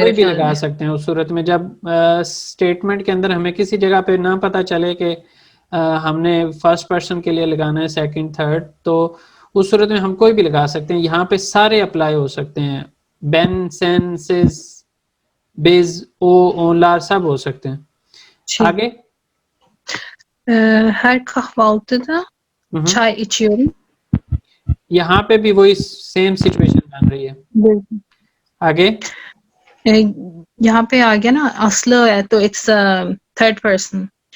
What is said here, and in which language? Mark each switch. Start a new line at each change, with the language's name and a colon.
Hindi: कोई भी लगा सकते हैं। उस सूरत में जब स्टेटमेंट के अंदर हमें किसी जगह पे ना पता चले कि हमने फर्स्ट पर्सन के लिए लगाना है, सेकंड, थर्ड, तो उस सूरत में हम कोई भी लगा सकते हैं। यहाँ पे सारे अप्लाई हो सकते हैं, बेन, सेन, सिस, बेज, ओनलार सब हो सकते हैं। आगे
Turkish: her kahvaltıda çay içiyorum।
Hindi: यहाँ पे भी वही सेम सिचुएशन बन रही है। आगे यहाँ पे आ गया ना aslı है, तो इट्स थर्ड पर्सन।